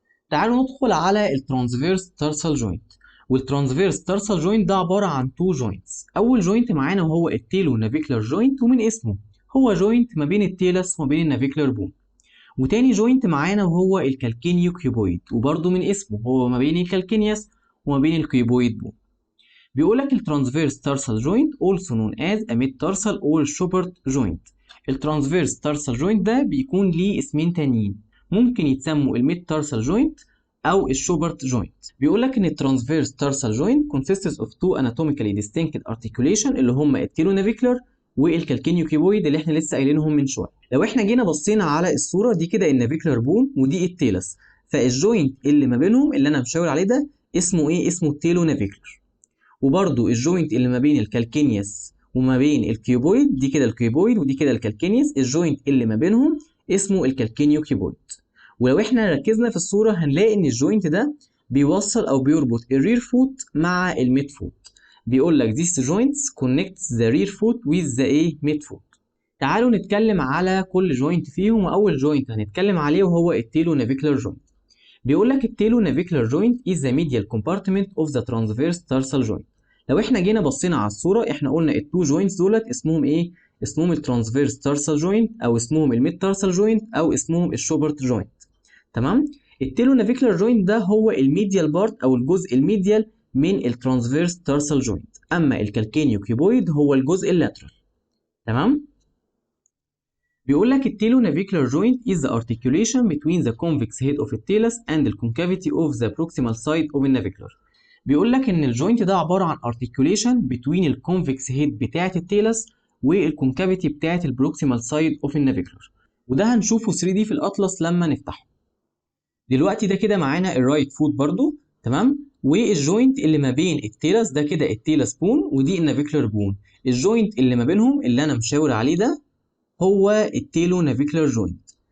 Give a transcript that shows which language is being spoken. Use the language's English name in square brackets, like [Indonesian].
[Arabic] تعالوا ندخل على الترانسفيرس تارسال جوينت. والترانسفيرس تارسال جوينت ده عباره عن تو جوينتس. اول جوينت معانا وهو التيلو نافيكولار جوينت، ومن اسمه هو جوينت ما بين التيلس وما بين النافيكولار بون. وتاني جوينت معانا وهو الكالكينيو كيوبويد، وبرده من اسمه هو ما بين الكالكينيوس وما بين الكيوبويد بون. بيقول لك الترانسفيرس تارسال جوينت [English] also known as a mid tarsal or shepherd joint. [Arabic] الترانسفيرس تارسال جوينت ده بيكون ليه اسمين تانيين، ممكن يتسموا الميد تارسال جوينت او الشوبرت جوينت. بيقول لك ان الترانسفيرس تارسال جوينت [English] consists of two anatomically distinct articulation [Arabic] اللي هم التيلونافيكولار والكالكينيو كيبويد اللي احنا لسه قايلينهم من شويه. لو احنا جينا بصينا على الصوره دي كده النافيكولار بون ودي التيلس، فالجوينت اللي ما بينهم اللي انا مشاور عليه ده اسمه ايه؟ اسمه التيلونافيكولار. وبرده الجوينت اللي ما بين الكالكينيوس وما بين الكيوبويد دي كده الكيوبويد ودي كده الكالكينيوس، الجوينت اللي ما بينهم اسمه الكالكينيو كيوبويد. ولو احنا ركزنا في الصوره هنلاقي ان الجوينت ده بيوصل او بيربط الرير فوت مع الميد فوت. بيقول لك [English] these joints connects the rear foot with the mid foot. [Arabic] تعالوا نتكلم على كل جوينت فيهم، واول جوينت هنتكلم عليه وهو التيلو نافيكولار جوينت. بيقول لك التيلو نافيكولار جوينت [English] is the medial compartment of the transverse tarsal joint. [Arabic] لو احنا جينا بصينا على الصوره احنا قلنا التو جوينتس دولت اسمهم ايه؟ اسمهم الترانسفيرس تارسال جوينت او اسمهم الميد تارسال جوينت او اسمهم الشوبرت جوينت. تمام؟ التيلو نافيكولار جوينت ده هو الميديال بارت او الجزء الميديال من الترانسفيرس تارسال جوينت، اما الكالكينيو كيوبويد هو الجزء اللاترال. تمام؟ بيقول لك التيلو نافيكولار جوينت [English] is the articulation between the convex head of the talus and the concavity of the proximal side of the navicular. [Arabic] بيقول لك ان الجوينت ده عباره عن [English] articulation between [Arabic] الكونفكس هيد بتاعه التيلس والكونكافيتي بتاعه البروكسيمال سايد اوف النافيكولار، وده هنشوفه 3D في الاطلس لما نفتحه. دلوقتي ده كده معانا الرايت فوت برضو، تمام؟ والجوينت اللي ما بين التيلس ده كده التيلس بون ودي النافيكولار بون، الجوينت اللي ما بينهم اللي انا مشاور عليه ده هو التيلو نافيكولار جوينت.